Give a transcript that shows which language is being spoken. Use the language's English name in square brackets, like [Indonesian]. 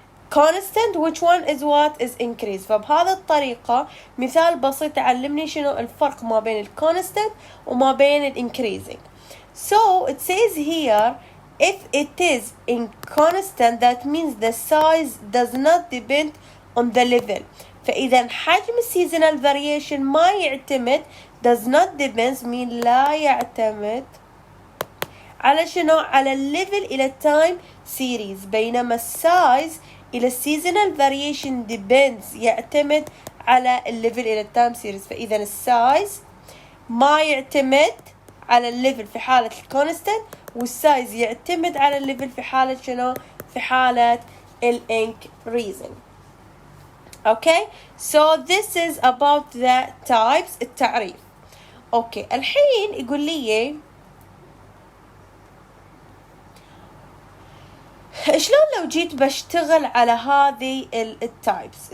[English] constant which one is what is increase. [Arabic] فبهذه الطريقة مثال بسيط يعلمني شنو الفرق ما بين ال constant وما بين ال increasing. [English] So it says here if it is in constant that means the size does not depend on the level. [Arabic] فإذا حجم seasonal variation ما يعتمد [English] does not depends mean [Arabic] لا يعتمد على شنو؟ على الليفل إلى time series. بينما السايز إلى seasonal variation depends يعتمد على الليفل إلى time series. فإذا السايز ما يعتمد على الليفل في حالة الكونستنت والسايز يعتمد على الليفل في حالة شنو؟ في حالة increasing. [English] Okay, so this is about the types التعريف. [Arabic] Okay, الحين يقول لي شلون لو جيت بشتغل على هذه التايبس.